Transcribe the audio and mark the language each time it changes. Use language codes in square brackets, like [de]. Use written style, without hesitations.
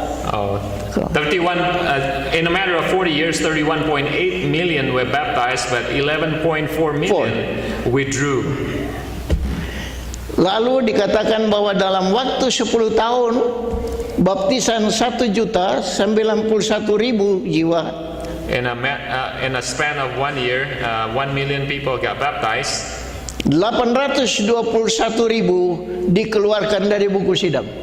[en] 31 in a matter of 40 years, 31.8 million were baptized, but 11.4 million withdrew. [id] Lalu dikatakan bahwa dalam waktu 10 tahun baptisan 1.091.000 jiwa [en] in a span of 1 year, 1 million people got baptized. [id] 821.000 dikeluarkan dari buku sidang.